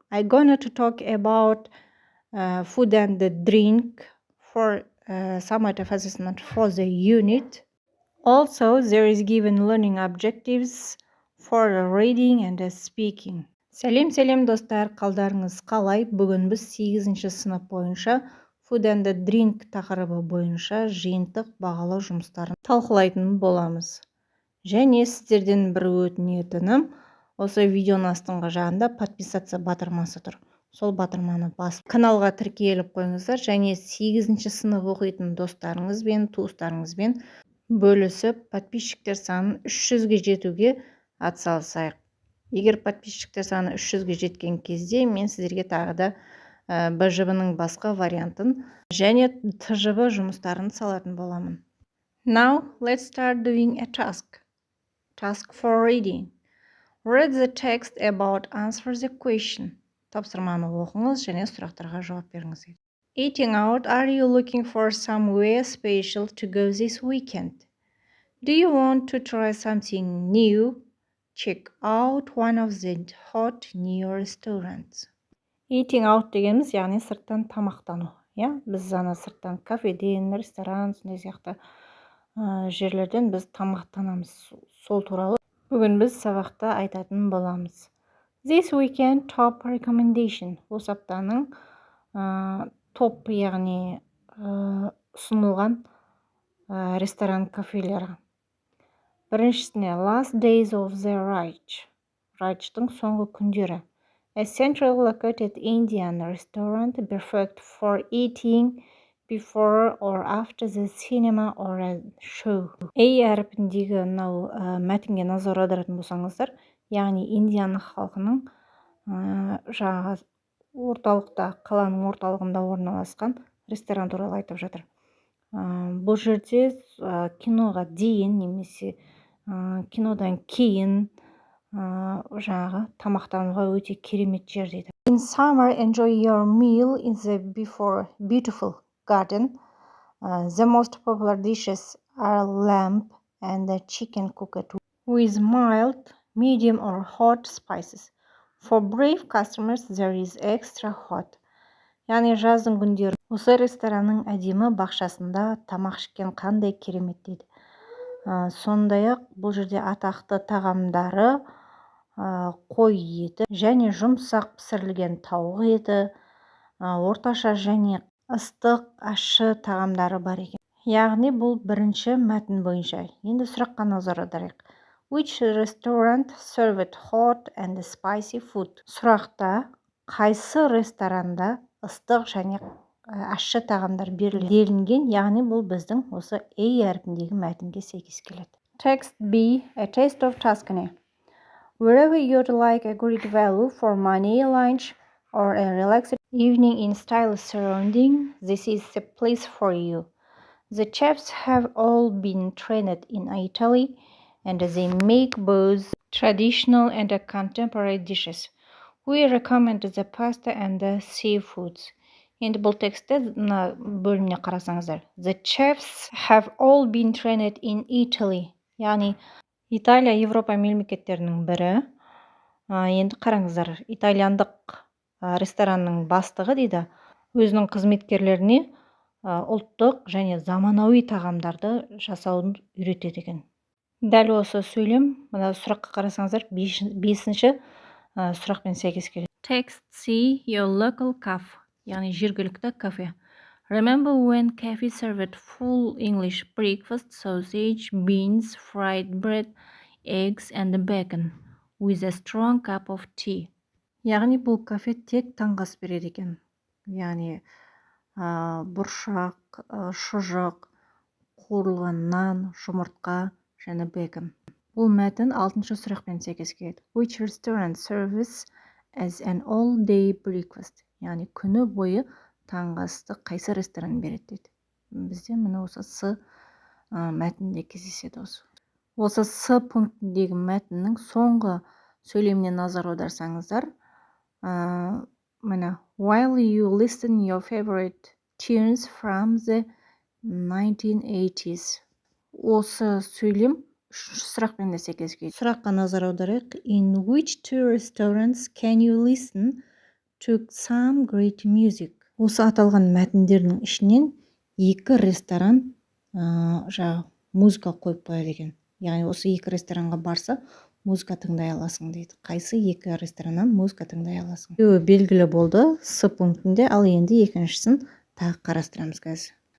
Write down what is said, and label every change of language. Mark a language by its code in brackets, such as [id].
[en] I'm gonna to talk about food and the drink for summative assessment for the unit. Also, there is given learning objectives for reading and speaking. [kk] Сәлем достар, қалдарыңыз қалай? Бүгін біз 8-ші сынып бойынша [en] food and the drink [kk] тақырыбы бойынша жиынтық бағалау жұмыстарын талқылайтын боламыз. Және сіздерден бір өтінетінім, осы видеоның астыңғы жағында подписаться батырмасы тұр. Сол батырманы басып каналға тіркеліп қойыңыздар, және 8-ші сынып оқитын достарыңызбен, туыстарыңызбен бөлісіп, подписчиктер санын 300-ге жетуге атсалысайық. Егер подписчиктер саны 300-ге жеткен кезде, мен сіздерге тағы да бжб-ның басқа вариантын және тжб жұмыстарын салатын боламын. [en] Now, let's start doing a task. Task for reading. Read the text about answer the question. [kk] Тапсырманы оқыңыз және сұрақтарға жауап беріңіз. [en] Eating out, are you looking for somewhere special to go this weekend? Do you want to try something new? Check out one of the hot new restaurants. [kk] Eating out дегеніміз, яғни сырттан тамақтану. Біз сырттан кафеден, ресторан, сондай сияқты жерлерден біз тамақтанамыз. Сол туралы бүгін біз сабақта айтатын боламыз. [en] This weekend top recommendation. [kk] Осы аптаның топ, яғни ұсынылған ресторан, кафелері. Біріншісіне last days of the Raj'тың соңғы күндері. [en] A central located Indian restaurant perfect for eating before or after the cinema or a show. [kk] Әрпіндегі мәтінге назар аударатын болсаңыздар, яғни Индияның халқының жаңағы орталықта, қаланың орталығында орналасқан ресторан туралы айтып жатыр. Бұл жерде киноға дейін немесе кинодан кейін жаңағы тамақтануға өте керемет жер дейді. [en] In summer, enjoy your meal in the beautiful garden. The most popular dishes are lamb and chicken cooked with mild, medium or hot spices. For brave customers, there is extra hot. [kk] Яғни жаздың күндері осы ресторанның әдемі бақшасында тамақ ішкен қандай керемет дейді. Сондай-ақ бұл жерде атақты тағамдары қой еті және жұмсақ пісірілген тауық еті, орташа және ыстық, ащы тағамдары бар екен. Яғни бұл бірінші мәтін бойынша. Енді сұраққа назар аударайық. [en] Which restaurant served hot and spicy food? [kk] Сұрақта қайсы ресторанда ыстық және ащы тағамдар берілген, яғни бұл біздің осы A әрпіндегі мәтінге сәйкес келеді. [en] Text B, a taste of Tuscany. Wherever you'd like a great value for money lunch or a relaxed evening in stylish surrounding, this is the place for you. The chefs have all been trained in Italy and they make both traditional and contemporary dishes. We recommend the pasta and the seafoods. [kk] Енді бұл текстті бөліміне қарасаңыздар. [en] The chefs have all been trained in Italy. [kk] Яғни Италия Европа мемлекеттерінің бірі. Енді қараңыздар, итальяндық ресторанның бастығы дейді, өзінің қызметкерлеріне ұлттық және заманауи тағамдарды жасауын үйретеді екен. Дәл осы сөйлем, мына сұраққа қарасаңыздар, 5-ші сұрақпен сәйкес келеді. [en] Text C, your local cafe. [kk] Яғни жергілікті кафе. [en] Remember when cafe served full English breakfast, sausage, beans, fried bread, eggs and bacon with a strong cup of tea. [kk] Яғни бұл кафе тек таңғы ас береді екен. Яғни бұршақ, шұжық, қуырылған нан, жұмыртқа және бекон. Бұл мәтін 6-шы сұрақпен сәйкес келеді. [en] Which restaurant serves as an all-day breakfast? [kk] Яғни күні бойы таңғы асты қайсы ресторан береді дейді. Бізде міне осы С мәтінде кездеседі осы. Осы С пунктіндегі мәтіннің соңғы сөйлеміне назар аударсаңыздар, міне [en] while you listen your favorite tunes from the 1980s. [kk] Осы сөйлем Үшінші сұрақпен де сәйкес келеді. Сұраққа назар аударайық. [en] In which two restaurants can you listen to some great music? [kk] Осы аталған мәтіндердің ішінен екі ресторан музыка қойып қояды екен. Яғни осы екі ресторанға барса, музыка тыңдай аласың дейді. Қайсы екі рестораннан музыка тыңдай аласың? Белгілі болды С пунктінде, ал енді екіншісін тағы қарастырамыз қазір.